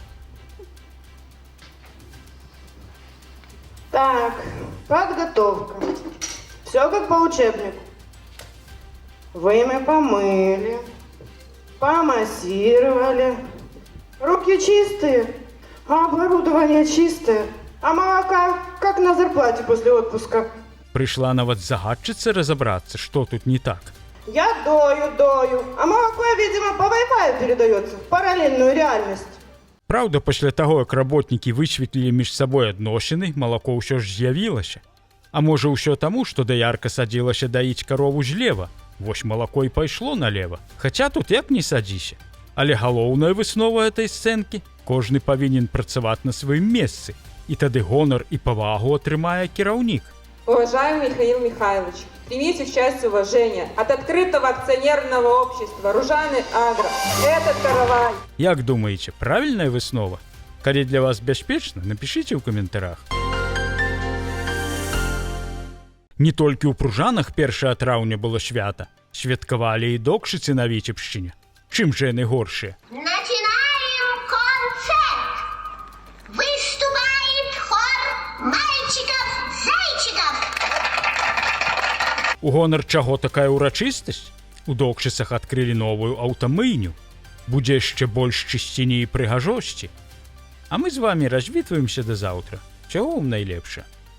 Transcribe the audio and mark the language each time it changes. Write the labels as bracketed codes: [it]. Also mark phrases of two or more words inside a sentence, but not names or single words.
[ru] Так, подготовка. Все как по учебнику. Вымя помыли, помассировали. Руки чистые, а оборудование чистое. А молока как на зарплате после отпуска. [be] Прыйшла нават загадчыца разабрацца, што тут не так. [ru] Я дою, а молоко, видимо, по Wi-Fi передается в параллельную реальность. [be] Праўда, пасля таго, як работнікі высветлілі між сабой адносіны, малако ўсё ж з'явілася. А можа ўсё таму, што даярка садзілася даіць карову злева. Вось малако і пайшло налева. Хаця тут як не садзіся. Але галоўная выснова этой сцэнкі – кожны павінен працаваць на сваім месцы. И тады гонор и повагу атрымае кіраўнік. [ru] Уважаемый Михаил Михайлович, примите в часть уважения от открытого акционерного общества Ружаны Агро. Этот каравай. [be] Як [ru] думаете, правильная [be] выснова? Калі для вас бяспечна, напишите ў каментарах. Не толькі ў Пружанах 1 траўня было свята. Святкавалі і докшыцы на Віцебшчыне. Чым жа яны горшыя? [ru] Начинаем концерт! Выступает хор мальчиков-зайчиков! [be] У гонар чаго такая ўрачыстасць? У докшыцах адкрылі новую аўтамыйню. Будзе яшчэ больш чысціні і прыгажосці. А мы з вами развітваемся да заўтра. Чаго вам найлепша?